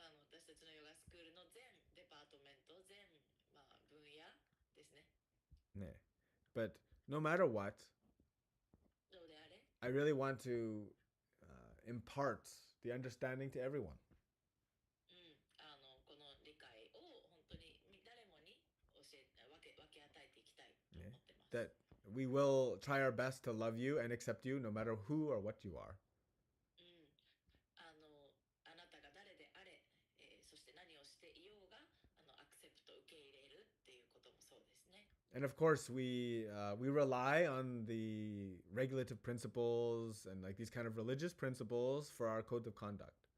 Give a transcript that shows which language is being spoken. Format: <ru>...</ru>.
<ja>私たちのヨガスクールの全デパートメント全、まあ、分野ですね。</ja> <en>Yeah. But no matter what,</en> <ja>どうであれ、</ja> <en>I really want to impart the understanding to everyone.</en> <ja>この理解を本当に誰もに分け与えていきたいと思ってます。</ja> <en>That we will try our best to love you and accept you no matter who or what you are.</en> <ja>あなたが誰であれ、そして何をしていようがアクセプト受け入れるっていうこともそうですね。</ja> <en>And of course, we rely on the regulative principles and like these kind of religious principles for our code of conduct.</en>